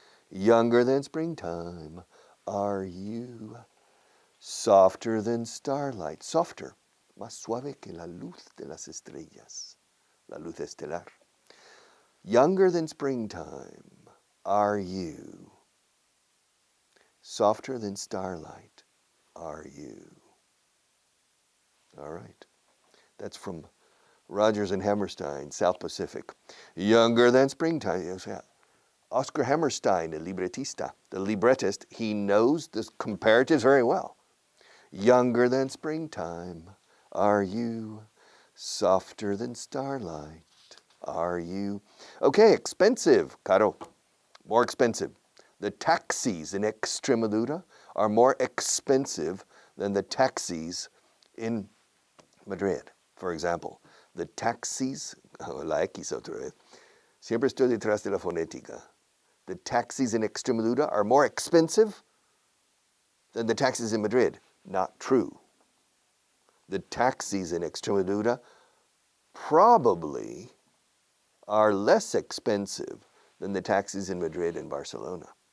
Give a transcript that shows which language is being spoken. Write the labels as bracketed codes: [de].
[en] Younger than springtime are you. Softer than starlight. Softer. [es] Más suave que la luz de las estrellas. La luz estelar. [en] Younger than springtime are you. Softer than starlight are you. All right. That's from Rodgers and Hammerstein, South Pacific. Younger than springtime. Oscar Hammerstein, the librettist, he knows the comparatives very well. Younger than springtime are you. Softer than starlight are you. Okay, expensive, caro. More expensive. The taxis in Extremadura are more expensive than the taxis in Madrid. For example, the taxis, [es] la X otra vez, siempre estoy detrás de la fonética. [en] The taxis in Extremadura are more expensive than the taxis in Madrid. Not true. The taxis in Extremadura probably are less expensive than the taxis in Madrid and Barcelona.